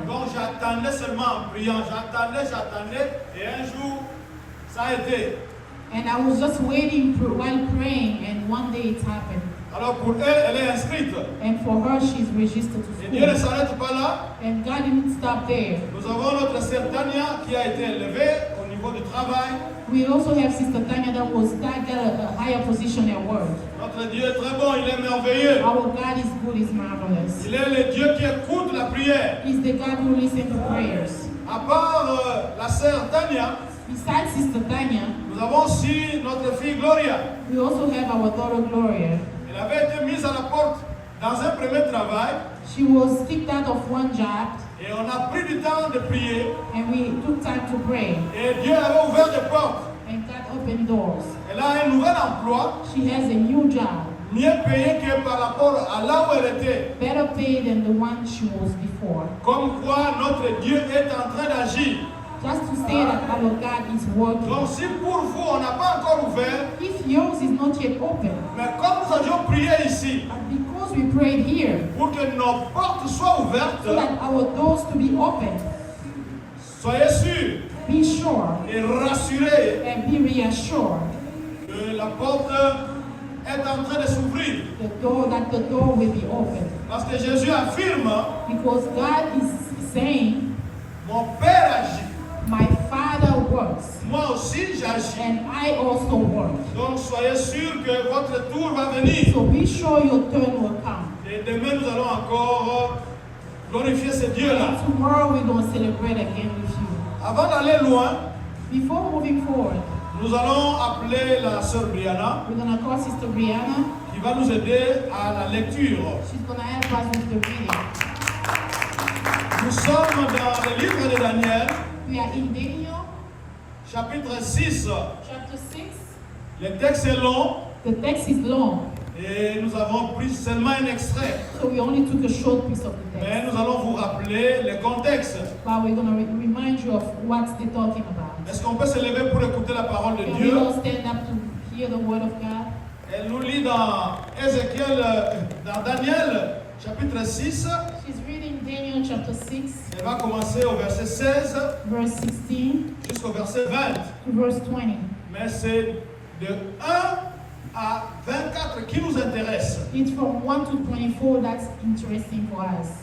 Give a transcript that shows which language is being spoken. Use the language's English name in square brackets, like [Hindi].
[French] Donc j'attendais seulement en priant, j'attendais, et un jour, ça a été. [English] And I was just waiting while praying, and one day it happened. [French] Alors pour elle, elle est inscrite. [English] And for her, she's registered to [French] Et Dieu ne [English] school. [French] s'arrête pas là. [English] And God didn't stop there. [French] Nous avons notre sœur Tania qui a été élevée au niveau du travail. [English] We also have Sister Tanya that got a higher position at work. [French] Notre Dieu est très bon, il est merveilleux. [English] Our God is good, is marvelous. [French] Il est le Dieu qui écoute la prière. [English] He's the God who listens to prayers. [French] À part la sœur Tania, [English] Besides Sister Tanya, [French] nous avons aussi notre fille Gloria. [English] we also have our daughter Gloria. [French] Elle avait été mise à la porte dans un premier travail [English] She was kicked out of one job, [French] et on a pris du temps de prier [English] and we took time to pray. [French] et Dieu avait ouvert des portes. [English] And God opened doors. [French] Elle a un nouvel emploi, [English] She has a new job, [French] mieux payé que par rapport à là où elle était. [English] better paid than the one she was before. [French] Comme quoi notre Dieu est en train d'agir. [English] Just to say that our God is working. [French] Donc si pour vous on n'a pas encore ouvert, [English] If yours is not yet open, [French] mais comme nous avions prié ici, [English] but because we prayed here, [French] pour que nos portes soient ouvertes, [English] so that our doors to be open, [French] soyez sûrs [English] be sure [French] et rassurés [English] and be reassured [French] que la porte est en train de s'ouvrir. [English] that the door will be open. [French] Parce que Jésus affirme, [English] Because God is saying, [French] mon Père agit, [English] my Father works, [French] moi aussi j'agis. [English] and I also work. [French] Donc soyez sûrs que votre tour va venir. [English] So be sure your turn will come. [French] Et demain nous allons encore glorifier ce Dieu-là. [English] Tomorrow we're going to celebrate again with you. [French] Avant d'aller loin, [English] Before moving forward, [French] nous allons appeler la sœur Brianna [English] we're going to call Sister Brianna. [French] qui va nous aider à la lecture. [English] She's going to help us with the reading. [French] Nous sommes dans le livre de Daniel, [English] We are in Daniel [French] chapitre 6. [English] chapter 6. [French] Le texte est long [English] The text is long, [French] et nous avons pris seulement un extrait. [English] so we only took a short piece of the [French] Mais [English] text. [French] nous allons vous rappeler le contexte. [English] But we're going to remind you of what they're talking about. [French] Est-ce qu'on peut se lever pour écouter la parole de [English] Can we [French] Dieu? [English] all stand up to hear the word of God? [French] Elle nous lit dans Ézéchiel, dans Daniel, chapitre 6. [English] She's reading Daniel chapter 6, [French] Elle va commencer au verset 16 [English] verse 16 [French] jusqu'au verset 20. [English] to verse 20. [French] Mais c'est de 1 à 24 qui nous intéresse. [English] It's from 1 to 24 that's interesting for us.